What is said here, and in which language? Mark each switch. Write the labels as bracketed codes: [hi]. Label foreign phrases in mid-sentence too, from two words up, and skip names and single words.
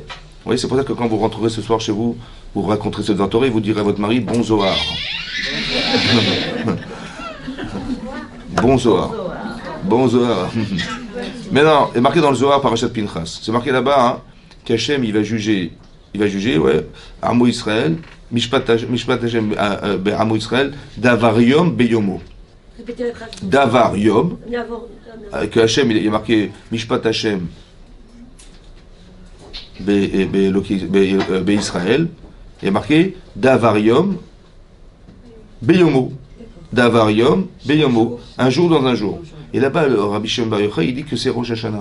[fr] Oui, c'est pour ça que quand vous rentrerez ce soir chez vous, vous raconterez ce Zohar, et vous direz à votre mari, bon Zohar. Bon Zohar. Bon Zohar. Maintenant, c'est marqué dans le Zohar par Parashat Pinchas. C'est marqué là-bas, hein, qu'Hachem, il va juger, ouais, [he] עמו ישראל, משפט השם עמו ישראל, דבר יום ביומו. דבר יום, [fr] que Hachem, il est marqué [he] משפט השם ישראל, [fr] il est marqué [he] דבר יום ביומו. דבר יום ביומו, [fr] un jour dans un jour. Et là-bas, le Rabbi Shimon Bar Yochai, il dit que c'est Rosh Hashanah.